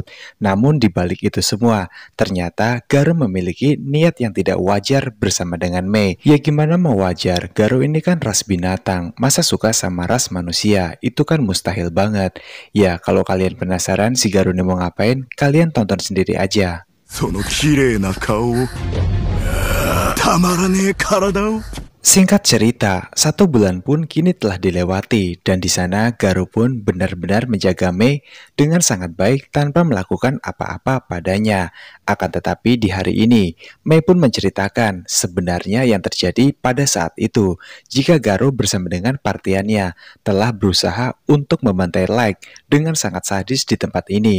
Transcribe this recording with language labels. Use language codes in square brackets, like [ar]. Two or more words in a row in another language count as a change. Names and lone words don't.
[id] Namun di balik itu semua, ternyata Garo memiliki niat yang tidak wajar bersama dengan Mei. Ya gimana mau wajar, Garo ini kan ras binatang, masa suka sama ras manusia? Itu kan mustahil banget. Ya, kalau kalian penasaran si Garo ini mau ngapain, kalian tonton sendiri aja. [ja] その綺麗な顔をたまらねえ体を [id] Singkat cerita, 1 bulan pun kini telah dilewati dan di sana Garo pun benar-benar menjaga Mei dengan sangat baik tanpa melakukan apa-apa padanya. Akan tetapi di hari ini, Mei pun menceritakan sebenarnya yang terjadi pada saat itu jika Garo bersama dengan partiannya telah berusaha untuk membantai Like dengan sangat sadis di tempat ini.